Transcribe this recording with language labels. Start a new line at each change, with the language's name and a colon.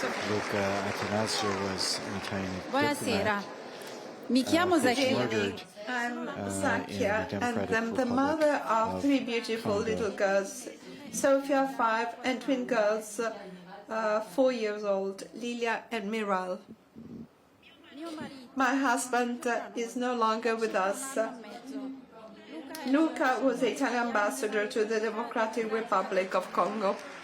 English: Luca Attanasio was an Italian
Italian: Buonasera, mi chiamo Zacchia.
English: I'm Zakia, and I'm the mother of three beautiful little girls, Sofia, 5, and twin girls, 4 years old, Lilia and Miral. My husband is no longer with us. Luca was the Italian ambassador to the Democratic Republic of Congo.